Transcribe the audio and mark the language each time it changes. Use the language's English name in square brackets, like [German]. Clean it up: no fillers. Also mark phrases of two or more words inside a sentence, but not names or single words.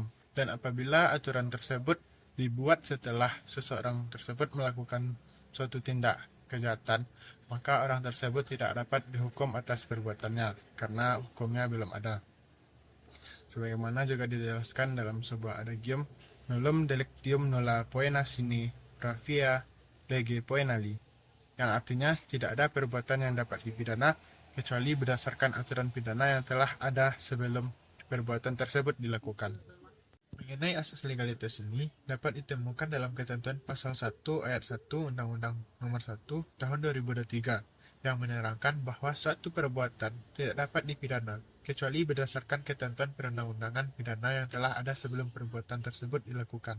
[Indonesian] Dan apabila aturan tersebut dibuat setelah seseorang tersebut melakukan suatu tindak kejahatan, maka orang tersebut tidak dapat dihukum atas perbuatannya karena hukumnya belum ada. Sebagaimana juga dijelaskan dalam sebuah adagium, [Latin] nullum delictium nulla poena sine pravia lege poenali, [Indonesian] yang artinya tidak ada perbuatan yang dapat dipidana kecuali berdasarkan aturan pidana yang telah ada sebelum perbuatan tersebut dilakukan. Mengenai asas legalitas ini dapat ditemukan dalam ketentuan pasal 1 ayat 1 Undang-Undang Nomor 1 Tahun 2023 yang menerangkan bahwa suatu perbuatan tidak dapat dipidana kecuali berdasarkan ketentuan perundang-undangan pidana yang telah ada sebelum perbuatan tersebut dilakukan.